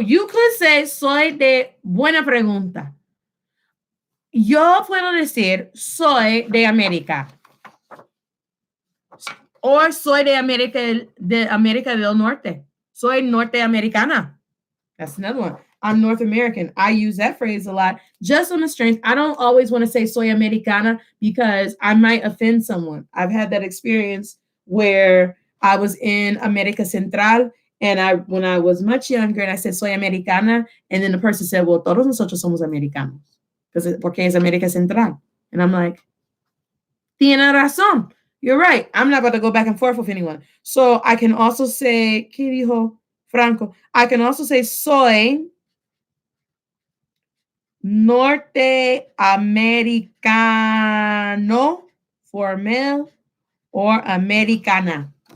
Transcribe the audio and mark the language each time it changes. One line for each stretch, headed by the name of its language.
English: You could say
Spanish: soy de buena pregunta. Yo puedo decir soy de América.
English: Or
Spanish: soy de América del Norte. Soy norteamericana.
English: That's another one. I'm North American. I use that phrase a lot just on the strength. I don't always want to say
Spanish: soy americana
English: because I might offend someone. I've had that experience where I was in
Spanish: America Central
English: and when I was much younger and I said
Spanish: soy americana,
English: and then the person said, well,
Spanish: todos nosotros somos americanos porque es America Central.
English: And I'm like,
Spanish: tiene razón.
English: You're right. I'm not about to go back and forth with anyone. So I can also say,
Spanish: ¿qué dijo Franco?
English: I can also say
Spanish: soy norteamericano
English: for male or
Spanish: americana.